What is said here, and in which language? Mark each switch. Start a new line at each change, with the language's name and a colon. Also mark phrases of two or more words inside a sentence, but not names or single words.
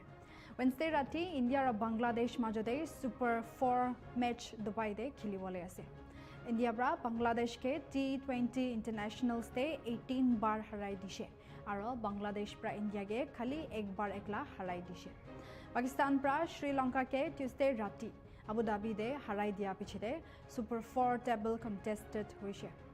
Naga Pidgin: Wednesday rati India aro Bangladesh majode Super 4 match Dubai de khilibole ase. India bra Bangladesh ke T20 Internationals de 18 bar harai dishe aro Bangladesh bra India ge khali ek bar ekla harai dishe. Pakistan bra Sri Lanka ke Tuesday rati Abu Dhabi de harai dia pichide Super 4 table contested hoise.